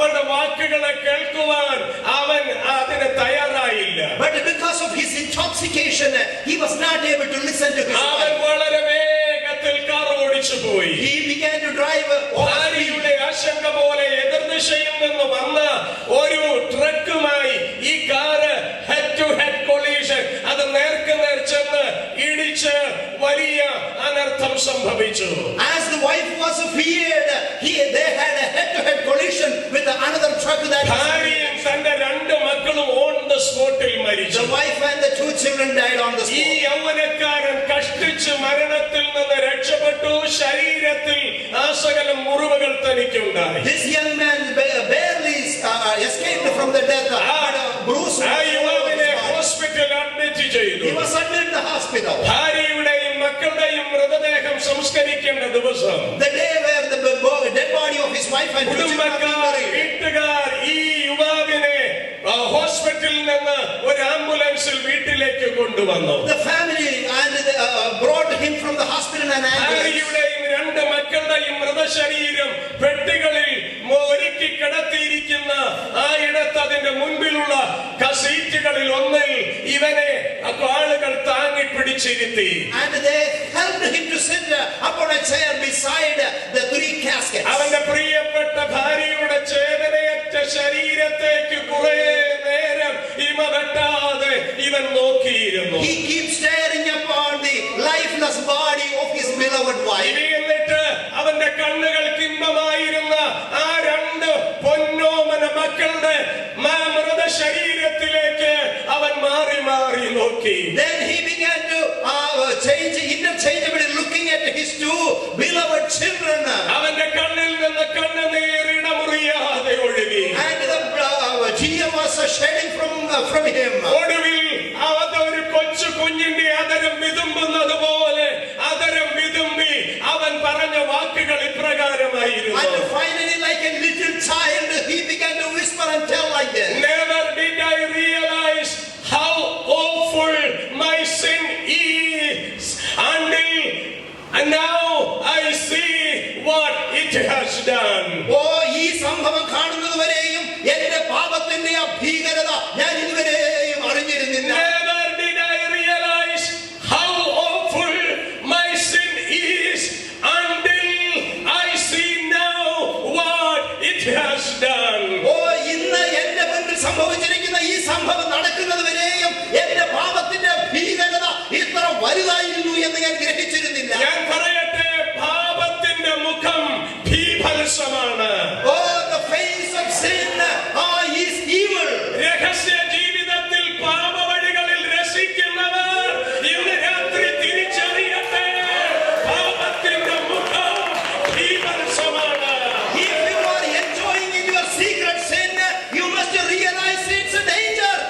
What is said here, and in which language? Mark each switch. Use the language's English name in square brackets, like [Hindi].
[Malayalam] വാക്കുകളെ കേൾക്കുവാൻ അവൻ അതിന് തയ്യാറായില്ല. [English] But because of his intoxication, he was not able to listen to his [Malayalam] അവൻ [English] wife. [Malayalam] വളരെ വേഗത്തിൽ കാർ ഓടിച്ചു പോയി. [English] He began to drive [Malayalam] ഭാര്യയുടെ ആശങ്ക പോലെ എതിർദിശയിൽ നിന്ന് വന്ന ഒരു ട്രക്കുമായി ഈ car [English] head to head collision, [Malayalam] അത് നേർക്കുനേർ ചെന്ന് ഇടിച്ച് വലിയ അനർത്ഥം സംഭവിച്ചു. [English] As the wife was feared, they had a head-to-head collision with another truck that [Malayalam] ഭാര്യയും തന്റെ രണ്ട് മക്കളും [English] on the സ്പോട്ടിൽ [Malayalam] മരിച്ചു. [English] the wife and the 2 children died on the [Malayalam] ഈ [English] spot. [Malayalam] യൗവനക്കാരൻ കഷ്ടിച്ച് മരണത്തിൽ നിന്ന് രക്ഷപ്പെട്ടു. ശരീരത്തിൽ ആസകലം മുറിവുകൾ തനിക്കുണ്ടായി. [English] This young man barely escaped from the death, but Bruce [Malayalam] ആ യുവാവിനെ ഹോസ്പിറ്റലിൽ അഡ്മിറ്റ് ചെയ്തു. [English] he was admitted in the hospital. [Malayalam] ഭാര്യയുടെയും മക്കളുടെയും മൃതദേഹം സംസ്കരിക്കേണ്ട ദിവസം [English] The day where the dead body of his wife and 2 children were [Malayalam] കുടുംബക്കാർ, [English] buried. [Malayalam] വീട്ടുകാർ ഈ യുവാവിനെ ഹോസ്പിറ്റലിൽ നിന്ന് ഒരു ആംബുലൻസിൽ വീട്ടിലേക്ക് കൊണ്ടുവന്നു. [English] The family and brought him from the hospital in an ambulance. [Malayalam] ഭാര്യയുടെയും രണ്ട് മക്കളുടെയും മൃതശരീരം പെട്ടികളിൽ ഒരുക്കി കിടത്തിയിരിക്കുന്ന ആ ഇടത്ത് അതിന്റെ മുൻപിലുള്ള സീറ്റുകളിൽ ഒന്നിൽ ഇവനെ ആളുകൾ താങ്ങി പിടിച്ചിരുത്തി. [English] And they helped him to sit upon a chair beside the 3 caskets. [Malayalam] അവന്റെ പ്രിയപ്പെട്ട ഭാര്യയുടെ ചേതനയറ്റ ശരീരത്തേക്ക് കുറെ നേരം ഇമ വെട്ടാതെ ഇവൻ നോക്കിയിരുന്നു. [English] He keeps staring upon the lifeless body of his beloved wife. [Malayalam] എന്നിട്ട് അവന്റെ കണ്ണുകൾക്ക് ഇമ്പമായിരുന്ന ആ രണ്ട് പൊന്നോമന മക്കളുടെ മൃത ശരീരത്തിലേക്ക് അവൻ മാറി മാറി നോക്കി. [English] Then he began to interchangeably looking at his 2 beloved children. [Malayalam] അവന്റെ കണ്ണിൽ നിന്ന് കണ്ണുനീർ ഇടമുറിയാതെ ഒഴുകി. [English] And the tear was shedding from him. [Malayalam] ഒടുവിൽ ഒരു കൊച്ചു കുഞ്ഞിന്റെ അതരം വിതുമ്പുന്നത് പോലെ അതരം വിതുമ്പി അവൻ പറഞ്ഞ വാക്കുകൾ ഇപ്രകാരമായിരുന്നു. [English] And finally, like a little child, he began to whisper and tell like this. Never did I realize how awful my sin is until now I see what it has done. [Malayalam] ഈ സംഭവം കാണുന്നത് വരെയും എന്റെ പാപത്തിന്റെ ഭീകരത ഞാൻ ഇതുവരെയും അറിഞ്ഞിരുന്നില്ല. [English] Never did I realize how awful my sin is until I see now what it has done. [Malayalam] ഇന്ന് എന്റെ മുന്നിൽ സംഭവിച്ചിരിക്കുന്ന ഈ സംഭവം നടക്കുന്നത് വരെയും എന്റെ പാപത്തിന്റെ ഭീകരത ഇത്ര വലുതായിരുന്നു എന്ന് ഞാൻ ഗ്രഹിച്ചിരുന്നില്ല. ഞാൻ പറയട്ടെ, പാപത്തിന്റെ മുഖം ഭീഭത്സമാണ്. [English] The face of sin is evil. [Malayalam] രഹസ്യ ജീവിതത്തിൽ പാപവഴികളിൽ രസിക്കുന്നവർ ഇന്ന് രാത്രി തിരിച്ചറിയട്ടെ, പാപത്തിന്റെ മുഖം ഭീഭത്സമാണ്. [English] If you are enjoying in your secret sin, you must realize it's a danger.